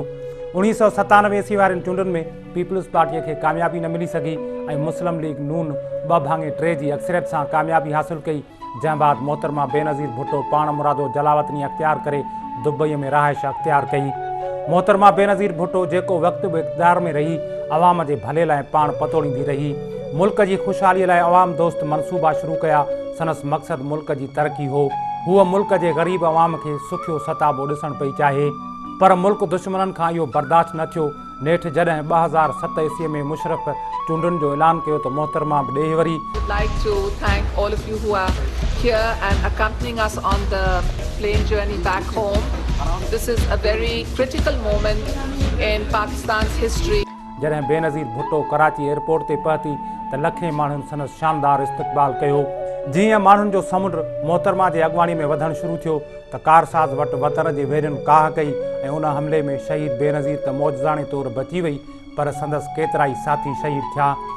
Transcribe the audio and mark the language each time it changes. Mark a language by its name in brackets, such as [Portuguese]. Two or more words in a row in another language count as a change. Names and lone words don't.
[Sindhi] 1997 ईस्वी वारनि चूंडुनि में पीपल्स पार्टीअ खे कामयाबी न मिली सघी ऐं मुस्लिम लीग नून 2/3 जी अक्सरियत सां कामयाबी हासिल कई, जंहिं बाद मोहतरमा बेनज़ीर भुट्टो पाण मुरादो जलावतनी अख्तियार करे दुबई में रहाइश अख्तियार कई। मोहतरमा बेनज़ीर भुट्टो जेको वक़्तु बि इक़्तिदार में रही अवाम के भले लाइ पाण पतोड़ींदी रही। मुल्क की खुशहाली लाइ अवाम दोस्त मनसूबा शुरू कया। संदसि मक़सद मुल्क की तरक्की हो। हूअ मुल्क के गरीब अवाम के सुखियो सताबो ॾिसण पई चाहे, पर मुल्क दुश्मनन खां इहो बर्दाश्त न थियो। नेठ जॾहिं 2007 ईस्वी में मुशरफ चूंडुनि जो ऐलान कयो त मोहतरमा बि ॾेह वरी। [English] I'd like to thank all of you who are here and accompanying us on the plane journey back home. This is a very critical moment in Pakistan's history. [Sindhi] जॾहिं बेनज़ीर भुट्टो कराची एयरपोर्ट ते पहुती त लखें माण्हुनि संदसि शानदार इस्तक़बाल कयो। जीअं माण्हुनि जो समुंड मोहतरमा जे अॻवानी में वधणु शुरू थियो त कारसाज़ वटि वतर जी वेरियुनि काह कई ऐं उन हमले में शहीद बेनज़ीर त मौजज़ाणे तौरु बची वई, पर संदसि केतिरा ई साथी शहीद थिया।